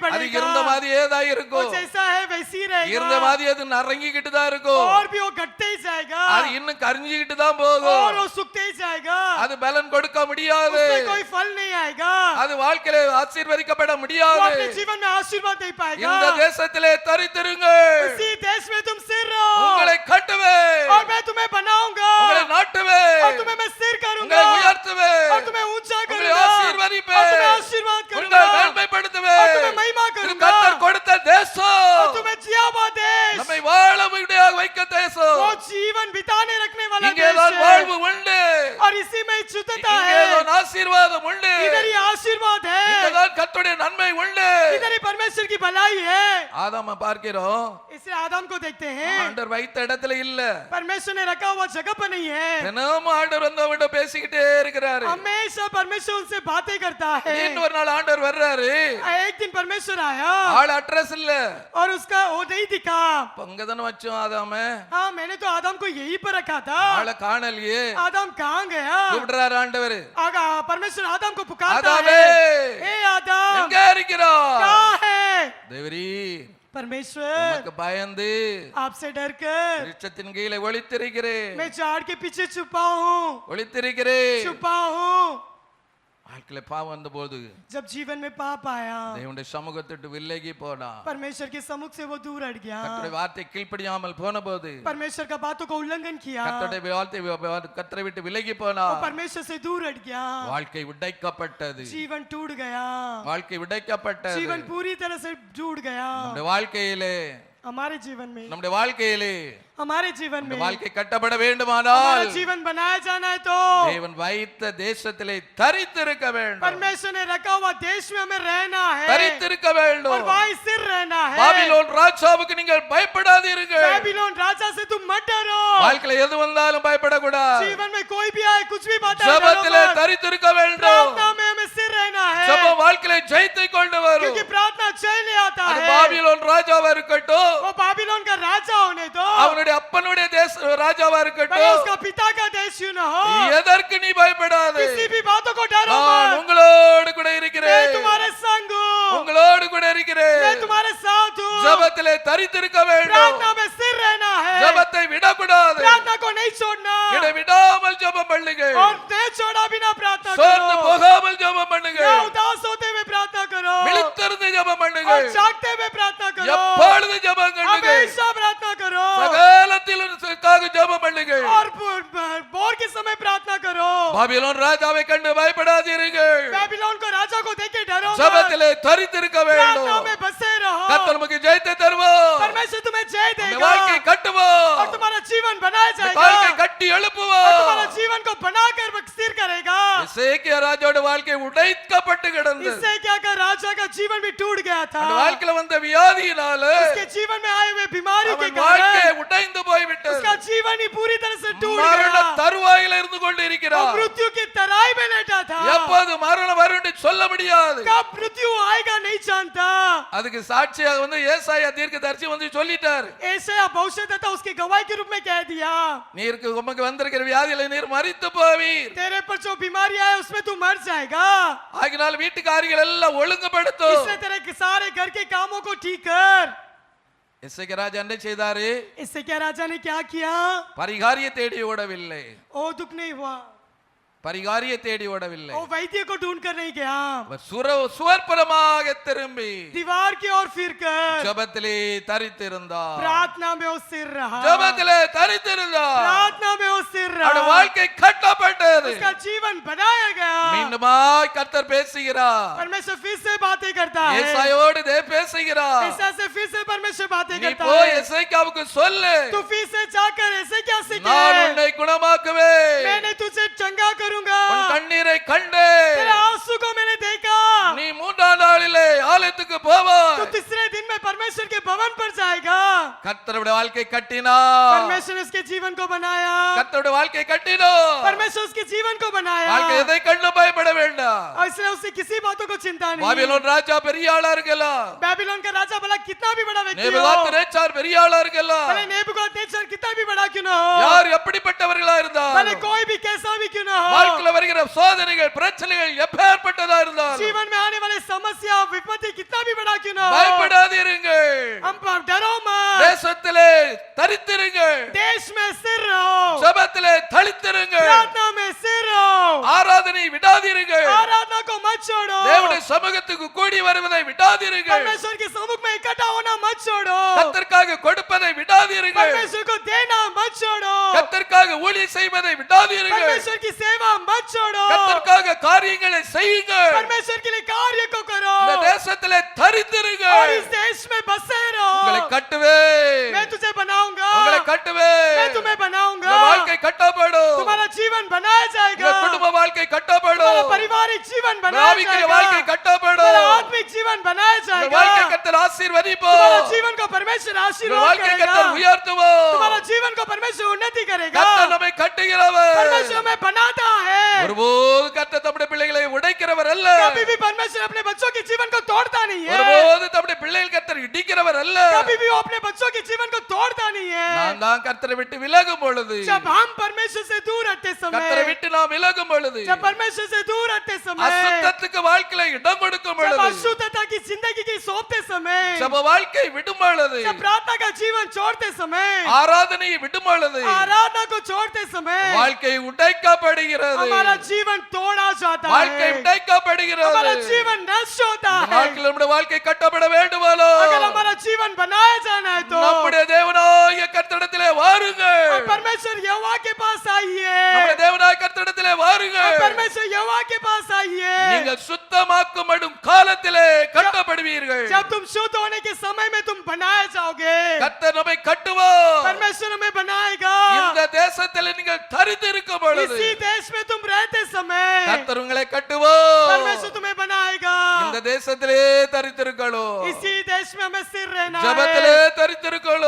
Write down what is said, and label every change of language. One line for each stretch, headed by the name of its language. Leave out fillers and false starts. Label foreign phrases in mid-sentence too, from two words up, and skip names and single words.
Tamil: அது
Hindi: बढ़ेगा.
Tamil: இருந்த மாதிரியே தான்
Hindi: वो
Tamil: இருக்கும்.
Hindi: जैसा है वैसी
Tamil: இருந்த
Hindi: रहेगा.
Tamil: மாதிரி அது நரங்கிக்கிட்டு தான் இருக்கும்.
Hindi: और भी वो घटते ही जाएगा.
Tamil: அது இன்னும் கரிஞ்சிக்கிட்டு தான்
Hindi: और
Tamil: போகும்.
Hindi: वो सूखते ही जाएगा.
Tamil: அது பலன் கொடுக்க முடியாது.
Hindi: उससे कोई फल नहीं आएगा.
Tamil: அது வாழ்க்கையில ஆசீர்வதிக்கப்பட
Hindi: वो
Tamil: முடியாது.
Hindi: अपने जीवन में आशीर्वाद नहीं पाएगा.
Tamil: இந்த தேசத்திலே தரித்திருங்கள்.
Hindi: इसी देश में तुम स्थिर रहो.
Tamil: உங்களை கட்டுவேன்.
Hindi: और मैं तुम्हें बनाऊंगा.
Tamil: உங்களை நாட்டுவேன்.
Hindi: और तुम्हें मैं स्थिर करूंगा.
Tamil: உங்களை உயர்த்துவேன்.
Hindi: और तुम्हें ऊंचा
Tamil: உங்களை
Hindi: करूंगा.
Tamil: ஆசீர்வதிப்பேன்.
Hindi: और तुम्हें आशीर्वाद
Tamil: உங்களை
Hindi: करूंगा.
Tamil: மேன்மைப்படுத்துவேன்.
Hindi: और तुम्हें महिमा
Tamil: இது
Hindi: करूंगा.
Tamil: கர்த்தர் கொடுத்த தேசம்.
Hindi: और तुम्हें जिया हुआ देश.
Tamil: நம்மை வாழ முடியாக வைக்க தேசம்.
Hindi: वो जीवन बिताने रखने वाला
Tamil: இங்கே
Hindi: देश
Tamil: தான்
Hindi: है.
Tamil: வாழ்வு உண்டு.
Hindi: और इसी में शुद्धता
Tamil: இங்கே
Hindi: है.
Tamil: தான் ஆசீர்வாதம் உண்டு.
Hindi: इधर ही आशीर्वाद
Tamil: இங்கே
Hindi: है.
Tamil: தான் கர்த்தருடைய நன்மை உண்டு.
Hindi: इधर ही परमेश्वर की भलाई है.
Tamil: ஆதாம பார்க்கிறோம்.
Hindi: इसलिए आदम को देखते हैं.
Tamil: ஆண்டவர் வைத்த இடத்துல இல்ல.
Hindi: परमेश्वर ने रखा हुआ जगह पर नहीं है.
Tamil: தினமும் ஆண்டவர் வந்து அவன்கிட்ட பேசிக்கிட்டே இருக்கிறாரு.
Hindi: हमेशा परमेश्वर उनसे बातें करता है.
Tamil: இன்னொரு நாள் ஆண்டவர் வர்றாரு.
Hindi: एक दिन परमेश्वर आया
Tamil: ஆள் அட்ரஸ் இல்ல.
Hindi: और उसका वो नहीं दिखा.
Tamil: பங்கதான வச்சோம் ஆதாம.
Hindi: हाँ, मैंने तो आदम को यही पर रखा था.
Tamil: ஆளை காணலையே.
Hindi: आदम कहाँ गया?
Tamil: கூப்பிடுறாரு ஆண்டவர்.
Hindi: आगा परमेश्वर आदम को पुकारता
Tamil: ஆதாமே,
Hindi: है. हे आदम,
Tamil: எங்க இருக்கிறாய்?
Hindi: कहाँ है?
Tamil: தேவரீ,
Hindi: परमेश्वर,
Tamil: உமக்கு பயந்து
Hindi: आपसे डर कर
Tamil: விருட்சத்தின் கீழே ஒளித்திருக்கிறேன்.
Hindi: मैं झाड़ के पीछे छुपा हूँ.
Tamil: ஒளித்திருக்கிறேன்.
Hindi: छुपा हूँ.
Tamil: வாழ்க்கையில பாவம் வந்த போது
Hindi: जब जीवन में पाप आया,
Tamil: தேவனுடைய சமூகத்திட்டு விலகி போனா.
Hindi: परमेश्वर के सम्मुख से वो दूर हट गया.
Tamil: கர்த்தருடைய வார்த்தை கீழ்ப்படியாமல் போன போது,
Hindi: परमेश्वर का बातों का उल्लंघन किया.
Tamil: கர்த்தருடைய வார்த்தை கர்த்தரை விட்டு விலகி போனா.
Hindi: वो परमेश्वर से दूर हट गया.
Tamil: வாழ்க்கை உடைக்கப்பட்டது.
Hindi: जीवन टूट गया.
Tamil: வாழ்க்கை உடைக்கப்பட்டது.
Hindi: जीवन पूरी तरह से टूट गया.
Tamil: நம்முடைய வாழ்க்கையிலே
Hindi: हमारे जीवन में,
Tamil: நம்முடைய வாழ்க்கையிலே
Hindi: हमारे जीवन में
Tamil: வாழ்க்கை கட்டப்பட
Hindi: हमारा
Tamil: வேண்டுமானால்
Hindi: जीवन बनाया जाना है तो
Tamil: தேவன் வைத்த தேசத்திலே தரித்திருக்க வேண்டும்.
Hindi: परमेश्वर ने रखा हुआ देश में हमें रहना है.
Tamil: தரித்திருக்க
Hindi: और
Tamil: வேண்டும்.
Hindi: वहीं स्थिर रहना है.
Tamil: பாபிலோன் ராஜாவுக்கு நீங்கள் பயப்படாதீர்கள்.
Hindi: बाबिलोन राजा से तुम मत डरो.
Tamil: வாழ்க்கையில எது வந்தாலும் பயப்படக்கூடாது.
Hindi: जीवन में कोई भी आए, कुछ भी बात आए,
Tamil: ஜெபத்திலே
Hindi: डरो मत.
Tamil: தரித்திருக்க வேண்டும்.
Hindi: प्रार्थना में हमें स्थिर रहना है.
Tamil: ஜெபம் வாழ்க்கையில ஜெயத்தை கொண்டு வரும்.
Hindi: क्योंकि प्रार्थना जय ले आता
Tamil: அது
Hindi: है.
Tamil: பாபிலோன் ராஜாவா இருக்கட்டும்,
Hindi: वो बाबिलोन का राजा होने दो,
Tamil: அவனுடைய அப்பனுடைய ராஜாவா
Hindi: भले
Tamil: இருக்கட்டும்,
Hindi: उसका पिता का देश इश्यू ना हो,
Tamil: எதற்கு நீ பயப்படாதே,
Hindi: किसी भी बातों को डरो
Tamil: நான்
Hindi: मत,
Tamil: உங்களோடு கூட
Hindi: मैं
Tamil: இருக்கிறேன்,
Hindi: तुम्हारे संग हूँ,
Tamil: உங்களோடு கூட
Hindi: मैं
Tamil: இருக்கிறேன்.
Hindi: तुम्हारे साथ हूँ।
Tamil: ஜெபத்திலே தரித்திருக்க வேண்டும்,
Hindi: प्रार्थना में स्थिर रहना है,
Tamil: ஜெபத்தை விடக்கூடாது,
Hindi: प्रार्थना को नहीं छोड़ना
Tamil: இடைவிடாமல் ஜெபம் பண்ணுங்க,
Hindi: और नहीं छोड़ा बिना प्रार्थना
Tamil: சோர்ந்து
Hindi: करो,
Tamil: போகாமல் ஜெபம் பண்ணுங்க,
Hindi: या उदास होते हुए प्रार्थना करो,
Tamil: விழித்திருந்து ஜெபம் பண்ணுங்க,
Hindi: और जागते हुए प्रार्थना करो,
Tamil: எப்பொழுது ஜெபம் பண்ணுங்க,
Hindi: हमेशा प्रार्थना करो,
Tamil: சகலத்திலும் ஜெபம் பண்ணுங்க.
Hindi: और बोर के समय प्रार्थना करो।
Tamil: பாபிலோன் ராஜாவை கண்டு பயப்படாதீர்கள்,
Hindi: बेबीलोन को राजा को देख के डरो मत,
Tamil: ஜெபத்திலே தரித்திருக்க வேண்டும்.
Hindi: प्रार्थना में बसे रहो,
Tamil: கர்த்தர் நமக்கு ஜெயத்தை தருவார்,
Hindi: परमेश्वर तुम्हें जय
Tamil: உங்க
Hindi: देगा,
Tamil: வாழ்க்கை கட்டுவார்,
Hindi: और तुम्हारा जीवन बनाया
Tamil: உங்க வாழ்க்கை
Hindi: जाएगा,
Tamil: கட்டி
Hindi: और
Tamil: எழுப்புவார்.
Hindi: तुम्हारा जीवन को बनाकर स्थिर करेगा।
Tamil: எசேக்கியா ராஜாவோட வாழ்க்கை உடைக்கப்பட்டு கிடந்தது,
Hindi: इससे क्या कर राजा का जीवन भी टूट गया था,
Tamil: அந்த வாழ்க்கையில வந்த வியாதியினால
Hindi: उसके जीवन में आए हुए बीमारी के
Tamil: அவன் வாழ்க்கை
Hindi: कारण
Tamil: உடைந்து போய்விட்டது,
Hindi: उसका जीवन ही पूरी तरह से टूट
Tamil: மரண
Hindi: गया,
Tamil: தருவாயில இருந்து கொண்டு
Hindi: और
Tamil: இருக்கிறார்.
Hindi: मृत्यु की तराई में लेटा था।
Tamil: எப்போது மரணம் வரும் என்று சொல்ல முடியாது.
Hindi: कब मृत्यु आएगा नहीं जानता।
Tamil: அதுக்கு சாட்சியாக வந்து ஏசாயா தீர்க்கதரிசி வந்து சொல்லிட்டாரு,
Hindi: ऐसा भविष्यद्वक्ता उसकी गवाही के रूप में कह दिया,
Tamil: நீருக்கு உமக்கு வந்திருக்கிற வியாதியில நீர் மரித்து போவீர்,
Hindi: तेरे पर जो बीमारी आए उसमें तू मर जाएगा,
Tamil: ஆகினால் வீட்டுக்காரிகள் எல்லாம் ஒழுங்குபடுத்தும்.
Hindi: इससे तेरे सारे घर के कामों को ठीक कर।
Tamil: எசேக்கியா ராஜா என்ன செய்தாரு?
Hindi: इससे क्या राजा ने क्या किया?
Tamil: பரிகாரியை தேடி ஓடவில்லை,
Hindi: ओ दुख नहीं हुआ,
Tamil: பரிகாரியை தேடி ஓடவில்லை,
Hindi: ओ वैद्य को ढूंढ कर नहीं गया,
Tamil: அவர் சுவர்புறமாக திரும்பி
Hindi: दीवार की ओर फिर कर
Tamil: ஜெபத்திலே தரித்திருந்தார்,
Hindi: प्रार्थना में वो सिर रहा,
Tamil: ஜெபத்திலே தரித்திருந்தார்.
Hindi: प्रार्थना में वो सिर
Tamil: அவருடைய
Hindi: रहा,
Tamil: வாழ்க்கை கட்டப்பட்டது.
Hindi: उसका जीवन बनाया गया।
Tamil: மீண்டுமாய் கர்த்தர் பேசுகிறார்,
Hindi: परमेश्वर फिर से बातें करता है,
Tamil: ஏசாயாவோடு பேசுகிறார்.
Hindi: ऐसा से फिर से परमेश्वर बातें
Tamil: நீ
Hindi: करता
Tamil: போய்
Hindi: है,
Tamil: எசேக்கியாவுக்கு சொல்லு,
Hindi: तू फिर से जाकर ऐसे क्या
Tamil: நான்
Hindi: सीखे,
Tamil: உன்னை குணமாக்குவேன்,
Hindi: मैंने तुझे चंगा करूंगा,
Tamil: உன் கண்ணீரை
Hindi: तेरे
Tamil: கண்டேன்,
Hindi: आंसू को मैंने देखा,
Tamil: நீ மூன்றாம் நாளிலே ஆலயத்துக்கு
Hindi: तू
Tamil: போவாய்.
Hindi: तीसरे दिन में परमेश्वर के भवन पर जाएगा।
Tamil: கர்த்தருடைய வாழ்க்கை கட்டினார்,
Hindi: परमेश्वर ने उसके जीवन को बनाया,
Tamil: கர்த்தருடைய வாழ்க்கை கட்டினார்.
Hindi: परमेश्वर उसके जीवन को बनाया,
Tamil: வாழ்க்கை எதை கண்டு பயப்பட வேண்டாம்.
Hindi: और इसलिए उससे किसी बातों को चिंता नहीं।
Tamil: பாபிலோன் ராஜா பெரிய ஆளா இருக்கலாம்,
Hindi: बेबीलोन का राजा भला कितना भी बड़ा व्यक्ति हो,
Tamil: நேபுகாத்நேச்சார் பெரிய ஆளா இருக்கலாம்,
Hindi: भले नेबूकदनेस्सर कितना भी बड़ा क्यों ना हो,
Tamil: யார் எப்படிப்பட்டவர்களா
Hindi: भले
Tamil: இருந்தாலும்,
Hindi: कोई भी कैसा भी क्यों ना हो,
Tamil: வாழ்க்கையில வருகிற சோதனைகள் பிரச்சனைகள் எப்பேற்பட்டதா இருந்தாலும்
Hindi: जीवन में आने वाले समस्या विपत्ति कितना भी बड़ा क्यों ना हो,
Tamil: பயப்படாதீர்கள்,
Hindi: हम डरो मत,
Tamil: தேசத்திலே தரித்திருங்கள்,
Hindi: देश में स्थिर रहो,
Tamil: ஜெபத்திலே தளித்திருங்கள்,
Hindi: प्रार्थना में स्थिर रहो,
Tamil: ஆராதனை விடாதீர்கள்,
Hindi: आराधना को मत छोड़ो,
Tamil: தேவனுடைய சமூகத்துக்கு கூடி வருவதை விடாதீர்கள்,
Hindi: परमेश्वर के सम्मुख में इकट्ठा होना मत छोड़ो,
Tamil: கர்த்தருக்காக கொடுப்பதை விடாதீர்கள்,
Hindi: परमेश्वर को देना मत छोड़ो,
Tamil: கர்த்தருக்காக ஊழியம் செய்வதை விடாதீர்கள்,
Hindi: परमेश्वर की सेवा मत छोड़ो,
Tamil: கர்த்தருக்காக காரியங்களை செய்யுங்கள்,
Hindi: परमेश्वर के लिए कार्य को करो,
Tamil: இந்த தேசத்திலே
Hindi: और
Tamil: தரித்திருங்கள்.
Hindi: इस देश में बसे
Tamil: உங்களை
Hindi: रहो,
Tamil: கட்டுவேன்,
Hindi: मैं तुझे बनाऊंगा,
Tamil: உங்களை கட்டுவேன்,
Hindi: मैं तुम्हें बनाऊंगा,
Tamil: உங்க வாழ்க்கை கட்டப்படும்,
Hindi: तुम्हारा जीवन बनाया
Tamil: உங்க
Hindi: जाएगा,
Tamil: குடும்ப வாழ்க்கை
Hindi: तुम्हारा
Tamil: கட்டப்படும்,
Hindi: पारिवारिक जीवन
Tamil: உங்க
Hindi: बनाया
Tamil: ஆவிக்குரிய வாழ்க்கை
Hindi: जाएगा,
Tamil: கட்டப்படும்,
Hindi: तुम्हारा आत्मिक जीवन बनाया
Tamil: உங்க
Hindi: जाएगा,
Tamil: வாழ்க்கை கர்த்தர் ஆசீர்வதிப்பார்,
Hindi: तुम्हारा जीवन को परमेश्वर
Tamil: உங்க
Hindi: आशीर्वाद
Tamil: வாழ்க்கை
Hindi: करेगा,
Tamil: கர்த்தர் உயர்த்துவார்.
Hindi: तुम्हारा जीवन को परमेश्वर उन्नति करेगा,
Tamil: கர்த்தர் நம்மை கட்டுகிறவர்,
Hindi: परमेश्वर हमें बनाता है,
Tamil: ஒருபோது கர்த்தர் தம்முடைய பிள்ளைகளை உடைக்கிறவர் அல்ல,
Hindi: कभी भी परमेश्वर अपने बच्चों के जीवन को तोड़ता नहीं है,
Tamil: ஒருபோது தம்முடைய பிள்ளைகள் கர்த்தர் இடிக்கிறவர் அல்ல.
Hindi: कभी भी वो अपने बच्चों के जीवन को तोड़ता नहीं है।
Tamil: நாம் தான் கர்த்தரை விட்டு விலகும் பொழுது,
Hindi: जब हम परमेश्वर से दूर हटते
Tamil: கர்த்தரை
Hindi: समय,
Tamil: விட்டு நாம் விலகும் பொழுது,
Hindi: जब परमेश्वर से दूर हटते समय,
Tamil: அசுத்தத்துக்கு வாழ்க்கையில இடம் கொடுக்கும்
Hindi: जब
Tamil: பொழுது,
Hindi: अशुद्धता की जिंदगी की सौंपते समय,
Tamil: ஜெப வாழ்க்கை விடும் பொழுது,
Hindi: जब प्रार्थना का जीवन छोड़ते समय,
Tamil: ஆராதனையை விடும் பொழுது,
Hindi: आराधना को छोड़ते समय,
Tamil: வாழ்க்கை உடைக்கப்படுகிறது,
Hindi: हमारा जीवन तोड़ा जाता
Tamil: வாழ்க்கை
Hindi: है,
Tamil: உடைக்கப்படுகிறது.
Hindi: हमारा जीवन नष्ट होता
Tamil: இந்த
Hindi: है।
Tamil: வாழ்க்கையில் நம்முடைய வாழ்க்கை கட்டப்பட வேண்டுமாலோ,
Hindi: अगर हमारा जीवन बनाया जाना है तो
Tamil: நம்முடைய தேவனாகிய கர்த்தரிடத்திலே வாருங்கள்,
Hindi: और परमेश्वर यहोवा के पास आइए,
Tamil: நம்முடைய தேவனாகிய கர்த்தரிடத்திலே
Hindi: और
Tamil: வாருங்கள்.
Hindi: परमेश्वर यहोवा के पास आइए,
Tamil: நீங்கள் சுத்தமாக்கப்படும் காலத்திலே கட்டப்படுவீர்கள்.
Hindi: जब तुम शुद्ध होने के समय में तुम बनाए जाओगे,
Tamil: கர்த்தர் நம்மை கட்டுவார்.
Hindi: परमेश्वर हमें बनाएगा,
Tamil: இந்த தேசத்தில் நீங்கள் தரித்திருக்கும் பொழுது
Hindi: इसी देश में तुम रहते समय
Tamil: கர்த்தர் உங்களை கட்டுவார்.
Hindi: परमेश्वर तुम्हें बनाएगा,
Tamil: இந்த தேசத்திலே தரித்திருக்கணும்,
Hindi: इसी देश में हमें स्थिर रहना
Tamil: ஜெபத்திலே
Hindi: है,
Tamil: தரித்திருக்கணும்.